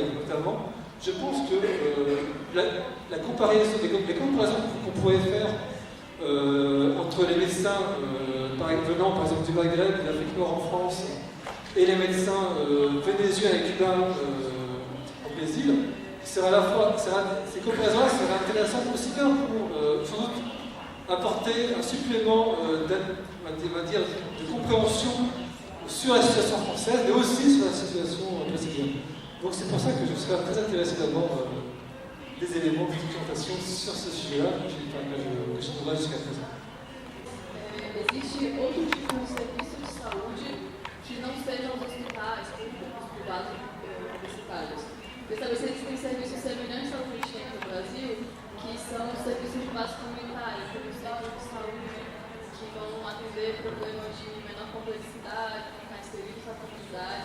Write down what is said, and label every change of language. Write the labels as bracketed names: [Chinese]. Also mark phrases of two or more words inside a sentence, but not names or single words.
[French] Notamment, je pense que les comparaisons qu'on pourrait faire entre les médecins venant par exemple du Maghreb, de l'Afrique Nord en France, et les médecins vénézuéliens et cubains au Brésil, ces comparaisons-là seraient intéressantes aussi bien pour sans doute apporter un supplément de compréhension sur la situation française, mais aussi sur la situation brésilienne. Donc c'est pour ça que je serais très intéressé d'avoir des éléments de documentation sur ce sujet-là que je trouverai jusqu'à présent. [Portuguese] Existe outro tipo de serviço de saúde que não sejam os hospitais públicos, privados universitários. Queria saber se existem serviços semelhantes ao que a gente tem no Brasil, que são os serviços de base comunitária, como os centros de saúde, que vão atender problemas de menor complexidade, locais inseridos na comunidade.